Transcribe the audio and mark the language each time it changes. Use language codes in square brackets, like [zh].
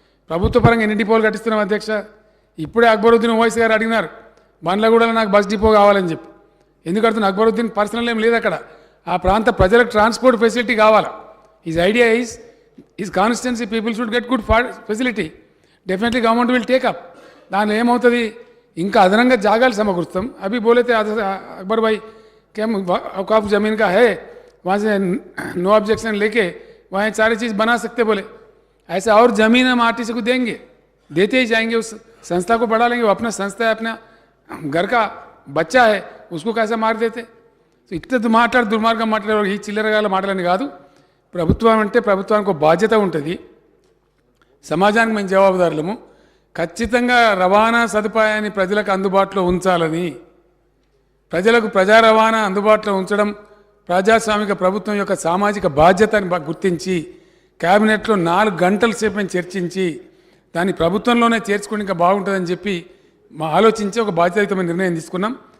[te] ప్రభుత్వ పరంగా ఎన్ని డిపోలు కట్టిస్తున్నాం అధ్యక్ష. ఇప్పుడే అక్బరుద్దీన్ ఓవైసీ గారు అడిగినారు, బండ్లగూడలో నాకు బస్ డిపో కావాలని చెప్పి. ఎందుకు అడుగుతున్నా, అక్బరుద్దీన్ పర్సనల్ ఏం లేదు అక్కడ. ఆ ప్రాంత ప్రజలకు ట్రాన్స్పోర్ట్ ఫెసిలిటీ కావాలి. [en] His idea is constituency people should get good facility. Definitely government will take up. [te] దానిలో ఏమవుతుంది, ఇంకా అదనంగా జాగాలు సమకూరుస్తాం. [hi] అభి బోలేతే अकबर भाई क्या औकाफ ज़मीन का है, वहाँ से नो ऑब्जेक्शन लेके वहाँ सारी चीज़ बना सकते बोले. ऐसा और ज़मीन हम आरटीसी को देंगे, देते ही जाएंगे. उस संस्था को बढ़ा लेंगे. वो अपना संस्था है, अपना घर का बच्चा है, उसको कैसे मार देते. [te] సో ఇట్లా దుర్మార్గం మాట్లాడే ఈ చిల్లరగాల మాటలని కాదు. ప్రభుత్వం అంటే ప్రభుత్వానికి ఒక బాధ్యత ఉంటుంది, సమాజానికి మేము జవాబుదారులము. ఖచ్చితంగా రవాణా సదుపాయాన్ని ప్రజలకు అందుబాటులో ఉంచాలని, ప్రజలకు ప్రజా రవాణా అందుబాటులో ఉంచడం ప్రజాస్వామిక ప్రభుత్వం యొక్క సామాజిక బాధ్యతని గుర్తించి క్యాబినెట్లో 4 గంటల సేపు మేము చర్చించి దాన్ని ప్రభుత్వంలోనే చేర్చుకుని ఇంకా బాగుంటుందని చెప్పి మా ఆలోచించి ఒక బాధ్యతాయుతమైన నిర్ణయం తీసుకున్నాం.